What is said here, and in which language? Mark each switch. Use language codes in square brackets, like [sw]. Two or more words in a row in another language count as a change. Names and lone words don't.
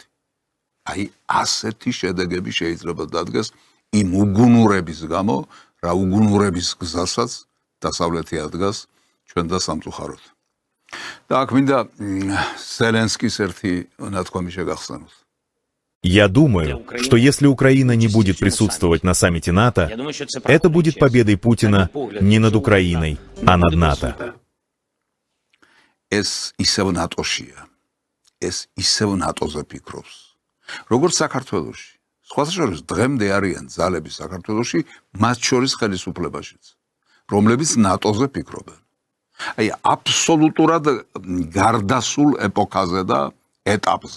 [ka] აი, ასეთი შედეგები შეიძლება დადგეს იმ უგუნურების გამო, რა უგუნურების გზასაც დასავლეთი ადგას ჩვენ და სამწუხაროდ. და აქ მინდა ზელენსკის ერთი ნათქვამი შეგახსენოთ. [ru] Я думаю, что если Украина не будет присутствовать на саммите НАТО, это будет победой Путина не над Украиной, а над НАТО. [ka] ეს ისევ ნატოშია. ეს ისევ ნატოზე ფიქრობს. როგორც საქართველოში. სხვათა შორის დღემდე არიან ძალები საქართველოში, მათ შორის ხელისუფლებაშიც, რომლებიც ნატოზე ფიქრობენ. აი, აბსოლუტურად გარდასულ ეპოქაზე და ეტაპზე.